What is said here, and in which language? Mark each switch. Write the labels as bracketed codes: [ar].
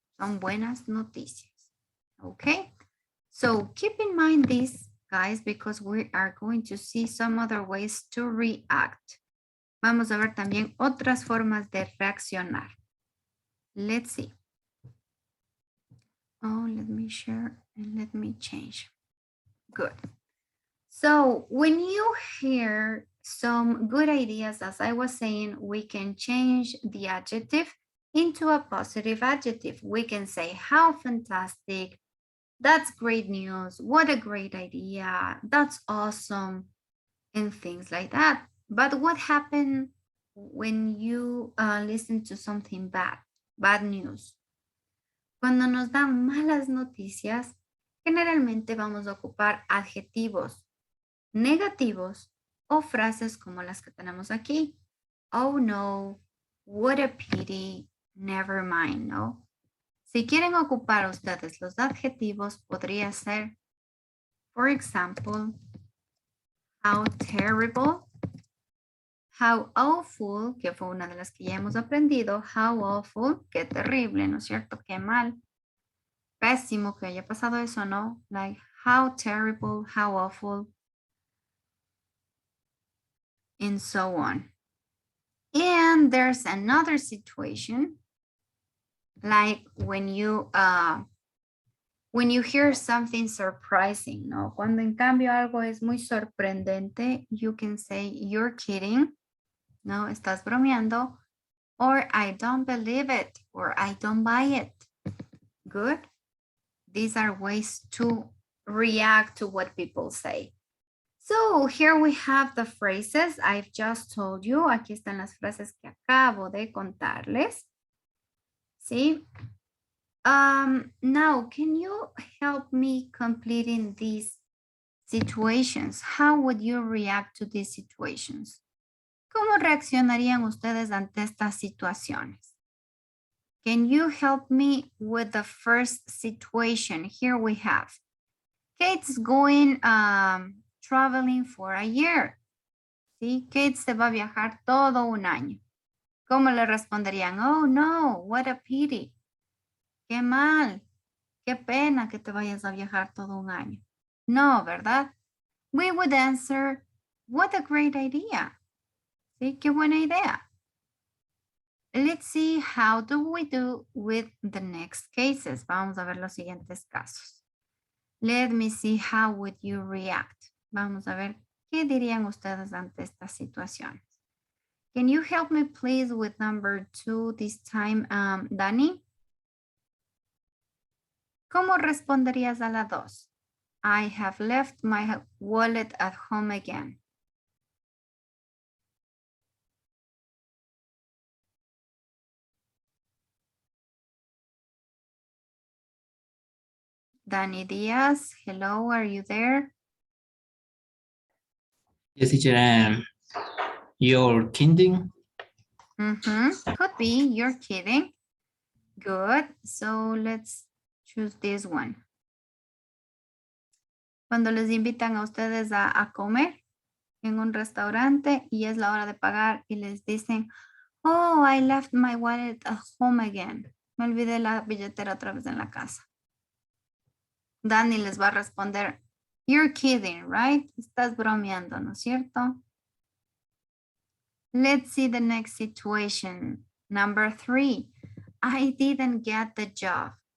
[es] Son buenas noticias. [en] Okay, so keep in mind this, guys, because we are going to see some other ways to react. [es] Vamos a ver también otras formas de reaccionar. [en] Let's see. Oh, let me share and let me change. Good. So when you hear some good ideas, as I was saying, we can change the adjective into a positive adjective. We can say, how fantastic, that's great news, what a great idea, that's awesome, and things like that. But what happens when you listen to something bad news? [es] Cuando nos dan malas noticias, generalmente vamos a ocupar adjetivos negativos o frases como las que tenemos aquí. [en] Oh no, what a pity, never mind, ¿no? [es] Si quieren ocupar ustedes los adjetivos, podría ser, [en] for example, how terrible, how awful, [es] que fue una de las que ya hemos aprendido, [en] how awful, [es] qué terrible, ¿no es cierto? Qué mal, pésimo que haya pasado eso, ¿no? [en] Like, how terrible, how awful, and so on. And there's another situation, like when you hear something surprising, ¿no? [es] Cuando en cambio algo es muy sorprendente, [en] you can say, you're kidding, [es] ¿no? Estás bromeando, [en] or I don't believe it, or I don't buy it. Good. These are ways to react to what people say. So here we have the phrases I've just told you. [es] Aquí están las frases que acabo de contarles. ¿Sí? [en] Now, can you help me completing these situations? How would you react to these situations? [es] ¿Cómo reaccionarían ustedes ante estas situaciones? [en] Can you help me with the first situation? Here we have Kate's going traveling for a year. [es] ¿Sí? Kate se va a viajar todo un año. ¿Cómo le responderían? [en] Oh, no, what a pity. [es] Qué mal. Qué pena que te vayas a viajar todo un año. No, ¿verdad? [en] We would answer, what a great idea. ¿Sí? [es] Qué buena idea. [en] Let's see how do we do with the next cases. [es] Vamos a ver los siguientes casos. [en] Let me see how would you react. [es] Vamos a ver qué dirían ustedes ante estas situaciones. [en] Can you help me please with number 2 this time, Dani? [es] ¿Cómo responderías a la 2? [en] I have left my wallet at home again. Dani Diaz, hello, are you there? Yes, teacher. You're kidding? Could be, you're kidding. Good, so let's choose this one. [es] Cuando les invitan a ustedes a comer en un restaurante y es la hora de pagar y les dicen, [en] oh, I left my wallet at home again. [es] Me olvidé la billetera otra vez en la casa. Dani les va a responder, [en] you're kidding, right? [es] Estás bromeando, ¿no es cierto? [en] Let's see the next situation. Number 3, I didn't get the job.